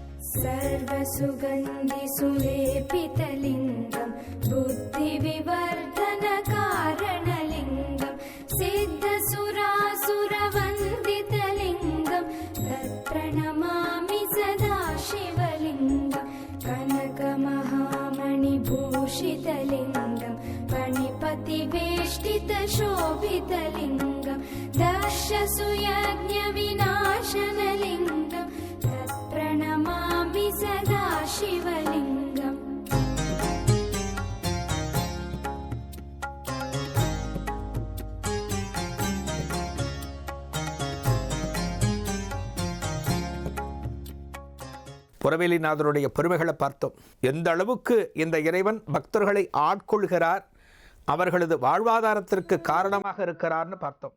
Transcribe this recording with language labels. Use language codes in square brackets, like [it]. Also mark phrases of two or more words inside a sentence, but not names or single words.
[sa] सर्वसुगन्धि सुलेपितलिङ्गं बुद्धिविवर्धनकारणलिङ्गं सिद्धसुरासुरवन्दितलिङ्गं तत्प्रणमामि सदा शिवलिङ्गं कनकमहामणिभूषितलिङ्गं फणिपतिवेष्टितशोभितलिङ्गं दक्षसुयज्ञविनाशनलिङ्गं तत्प्रणमामि सदा शिवलिङ्गम् [ta] புரவேலிநாதருடைய பெருமைகளை பார்த்தோம். எந்த அளவுக்கு இந்த இறைவன் பக்தர்களை ஆட்கொள்கிறார், அவர்களது வாழ்வாதாரத்திற்கு காரணமாக இருக்கிறார்னு பார்த்தோம்.